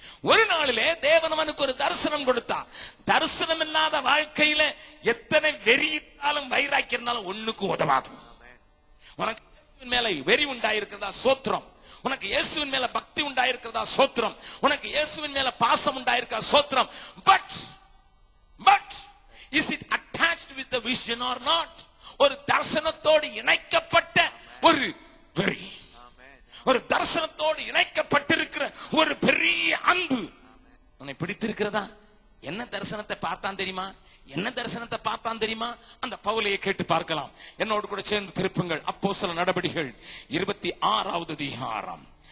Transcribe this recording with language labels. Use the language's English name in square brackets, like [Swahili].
[Tamil] ஒரு நாளிலே தேவன் அவனுக்கு ஒரு தரிசனம் கொடுத்தார். தரிசனம் இல்லாத வாழ்க்கையில எத்தனை வெறி இருந்தாலும் வைராக்கி இருந்தாலும் ஒண்ணுக்கும் உதவாது. உனக்கு இயேசுவின் மேல வெறி உண்டாயிருக்கிறதா சோத்திரம், உனக்கு இயேசுவின் மேல பக்தி உண்டாயிருக்கிறதா சோத்திரம், உனக்கு இயேசுவின் மேல பாசம் உண்டாயிருக்கா சோத்திரம். [English] But is it attached with the vision or not? [Tamil] ஒரு தரிசனத்தோடு இணைக்கப்பட்ட ஒரு வெறி, ஒரு தரிசனத்தோடு இணைக்கப்பட்டிருக்கிற ஒரு பெரிய அன்பு உன்னை பிடித்திருக்கிறதா? என்ன தரிசனத்தை பார்த்தான் தெரியுமா? என்ன தரிசனத்தை பார்த்தான் தெரியுமா? அந்த பவுலையை கேட்டு பார்க்கலாம். என்னோடு கூட சேர்ந்து திருப்புங்கள். அப்போஸ்தல நடபடிகள் 26வது அதிகாரம்.